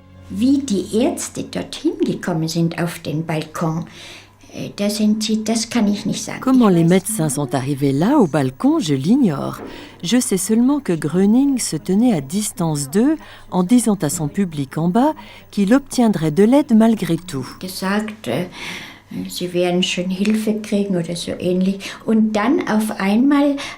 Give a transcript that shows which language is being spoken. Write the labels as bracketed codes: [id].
[de] Wie die Ärzte dorthin gekommen sind auf den Balkon, das kann ich nicht sagen. [fr] Comment les médecins sont arrivés là, au balcon, je l'ignore. Je sais seulement que Gröning se tenait à distance d'eux en disant à son public en bas qu'il obtiendrait de l'aide malgré tout. [de] Gesagt, sie werden schon Hilfe kriegen oder so ähnlich. Und dann auf einmal